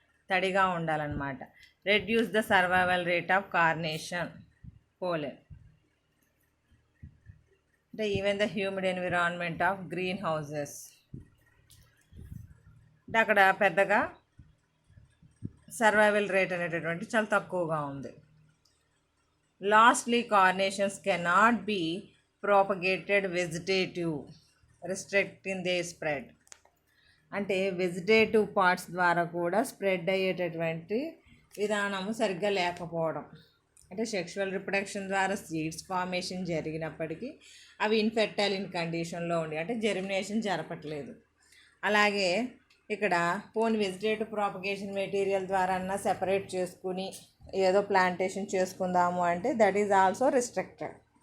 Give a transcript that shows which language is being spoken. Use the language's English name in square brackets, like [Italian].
[Telugu] తడిగా ఉండాలన్నమాట. [English] Reduce the survival rate of carnation pollen. అంటే even the humid environment of green houses [Telugu] అంటే అక్కడ పెద్దగా సర్వైవల్ రేట్ అనేటటువంటి చాలా తక్కువగా ఉంది. [English] Lastly carnations cannot be propagated vegetative restricting their spread. [Telugu] అంటే వెజిటేటివ్ పార్ట్స్ ద్వారా కూడా స్ప్రెడ్ అయ్యేటటువంటి విధానము సరిగ్గా లేకపోవడం. అంటే సెక్షువల్ రిప్రొడక్షన్ ద్వారా సీడ్స్ ఫార్మేషన్ జరిగినప్పటికీ అవి ఇన్ఫెర్టైల్ ఇన్ కండిషన్లో ఉండి అంటే జెర్మినేషన్ జరపట్లేదు. అలాగే ఇక్కడ పోనీ వెజిటేటివ్ ప్రాపగేషన్ మెటీరియల్ ద్వారా అన్నా సెపరేట్ చేసుకుని ఏదో ప్లాంటేషన్ చేసుకుందాము అంటే [English] That is also restricted.